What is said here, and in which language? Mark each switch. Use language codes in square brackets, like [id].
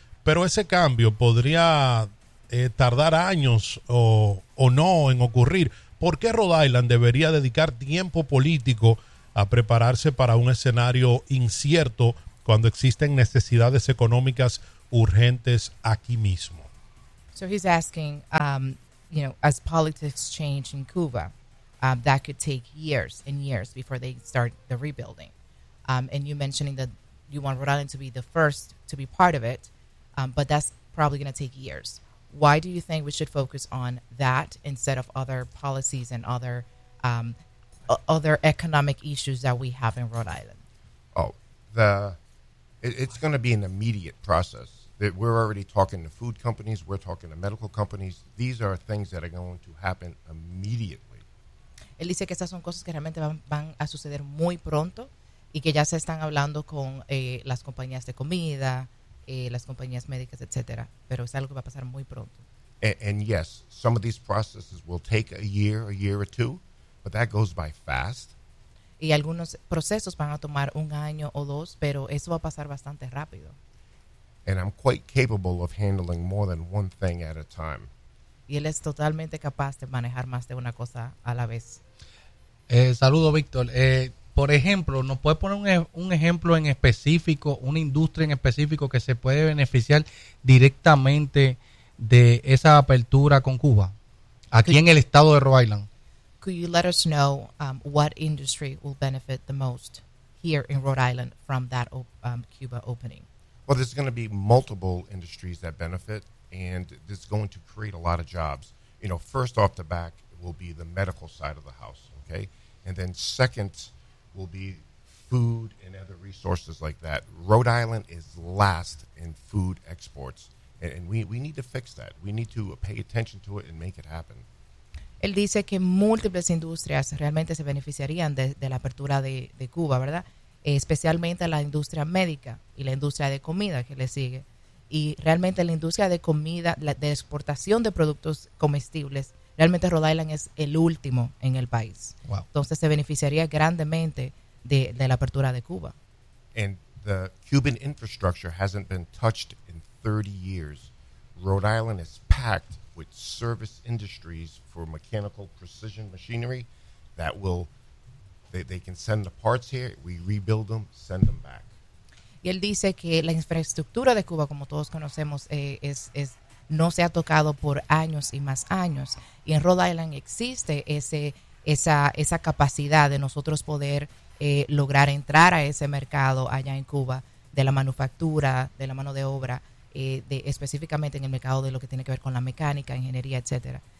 [es] Pero ese cambio podría tardar años o no en ocurrir. ¿Por qué Rhode Island debería dedicar tiempo político a prepararse para un escenario incierto cuando existen necesidades económicas urgentes aquí mismo? [en] So he's asking, you know, as politics change in Cuba, that could take years and years before they start the rebuilding. And you mentioning that you want Rhode Island to be the first to be part of it, but that's probably going to take years. Why do you think we should focus on that instead of other policies and other other economic issues that we have in Rhode Island? It's going to be an immediate process. We're already talking to food companies. We're talking to medical companies. These are things that are going to happen immediately. [es] Él dice que estas son cosas que realmente van a suceder muy pronto y que ya se están hablando con las compañías de comida, las compañías médicas, etcétera, pero es algo que va a pasar muy pronto. [en] And yes, some of these processes will take a year or two, but that goes by fast. [es] Y algunos procesos van a tomar un año o dos, pero eso va a pasar bastante rápido. [en] And I'm quite capable of handling more than one thing at a time. [es] y él es totalmente capaz de manejar más de una cosa a la vez. Saludo, Víctor. Por ejemplo, ¿nos puede poner un ejemplo en específico, una industria en específico que se puede beneficiar directamente de esa apertura con Cuba, aquí en el estado de Rhode Island? [en] Could you let us know what industry will benefit the most here in Rhode Island from that Cuba opening? Well, there's going to be multiple industries that benefit, and this is going to create a lot of jobs. You know, first off the back will be the medical side of the house, okay? And then second will be food and other resources like that. Rhode Island is last in food exports, and we need to fix that. We need to pay attention to it and make it happen. [es] Él dice que múltiples industrias realmente se beneficiarían de la apertura de Cuba, ¿verdad? Especialmente la industria médica y la industria de comida que le sigue. Y realmente la industria de comida, de exportación de productos comestibles, realmente Rhode Island es el último en el país. Wow. Entonces se beneficiaría grandemente de la apertura de Cuba. [en] And the Cuban infrastructure hasn't been touched in 30 years. Rhode Island is packed with service industries for mechanical precision machinery that will, they can send the parts here, we rebuild them, send them back. [es] Y él dice que la infraestructura de Cuba, como todos conocemos, es no se ha tocado por años y más años. Y en Rhode Island existe esa capacidad de nosotros poder lograr entrar a ese mercado allá en Cuba de la manufactura, de la mano de obra, específicamente en el mercado de lo que tiene que ver con la mecánica, ingeniería, etcétera.